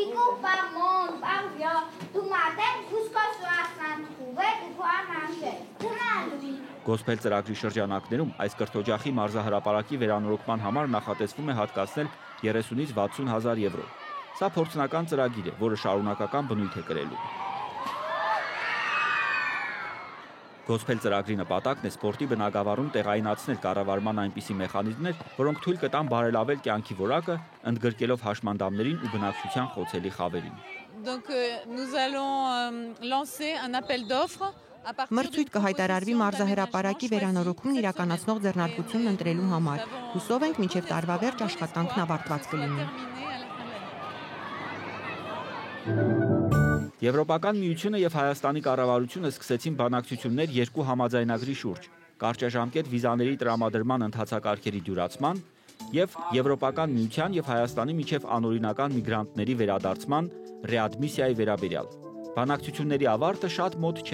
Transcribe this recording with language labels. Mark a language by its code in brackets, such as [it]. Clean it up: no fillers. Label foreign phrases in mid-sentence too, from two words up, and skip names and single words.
[hy] Գոսփել ծրագրի շրջանակներում այս կրթօջախի մարզահրապարակի վերանորոգման համար նախատեսվում է հատկացնել 30-ից 60 հազար եվրո։ Սա փորձնական ծրագիր է, որը շարունակական բնույթ է կրելու։ Գոսփել ծրագրի նպատակն է սպորտի բնագավառում տեղայնացնել կառավարման այնպիսի մեխանիզմներ, որոնք թույլ կտան բարելավել կյանքի որակը, ընդգրկելով հաշմանդամներին ու բնակչության խոցելի խավերին։ [fr] Donc nous allons lancer un appel d'offres [hy] Մրցույթ կհայտարարվի մարզահրապարակի վերանորոգումն իրականացնող ձեռնարկությունն ընտրելու համար։ Հուսով ենք մինչև տարվա վերջ աշխատանքն ավարտված կլինի։ Եվրոպական միությունը եւ Հայաստանի կառավարությունը սկսեցին բանակցություններ երկու համաձայնագրի շուրջ՝ կարճաժամկետ վիզաների տրամադրման ընթացակարգերի դյուրացման եւ Եվրոպական միության եւ Հայաստանի միջև անօրինական միգրանտների վերադարձման ռեադմիսիայի վերաբերյալ։ Բանակցությունների ավարտը շատ մոտ չէ,